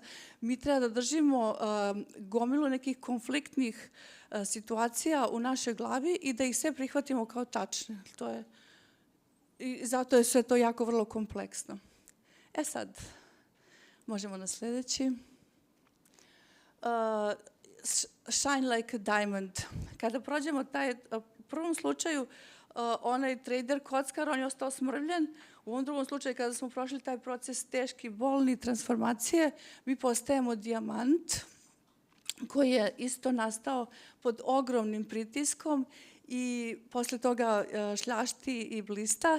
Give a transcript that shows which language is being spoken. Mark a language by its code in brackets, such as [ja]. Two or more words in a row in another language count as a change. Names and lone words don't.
[sr] Mi treba da držimo gomilu nekih konfliktnih situacija u našoj glavi i da ih sve prihvatimo kao tačne. I zato je sve to jako vrlo kompleksno. Sad, možemo na sledeći. [en] Shine like a diamond. [sr] Kada prođemo u prvom slučaju, onaj trader kockar, on je ostao smrvljen. U ovom drugom slučaju, kada smo prošli taj proces teški, bolni transformacije, mi postajemo dijamant, koji je isto nastao pod ogromnim pritiskom i posle toga šljašti i blista.